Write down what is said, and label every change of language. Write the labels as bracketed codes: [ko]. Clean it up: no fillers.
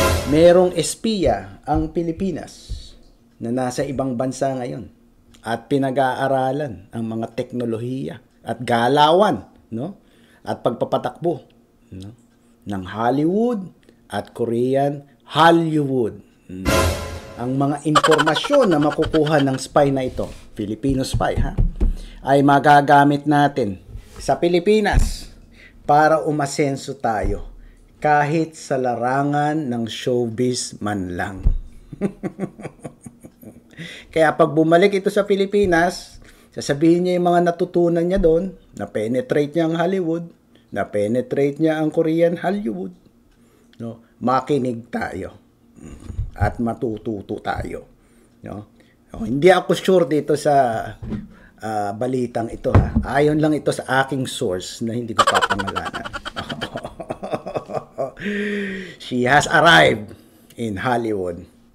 [tl] Merong espiya ang Pilipinas na nasa ibang bansa ngayon at pinag-aaralan ang mga teknolohiya at galawan, no? At pagpapatakbo, no? Ng Hollywood at Korean Hollywood. Ang mga impormasyon na makukuha ng spy na ito, Filipino spy, ha? Ay magagamit natin sa Pilipinas para umasenso tayo kahit sa larangan ng showbiz man lang. Kaya pag bumalik ito sa Pilipinas, sasabihin niya yung mga natutunan niya doon, na-penetrate niya ang Hollywood, na-penetrate niya ang Korean Hollywood. No? Makinig tayo at matututo tayo. No? Hindi ako sure dito sa balitang ito, ha. Ayon lang ito sa aking source na hindi ko papangalanan. [en] She has arrived in Hollywood.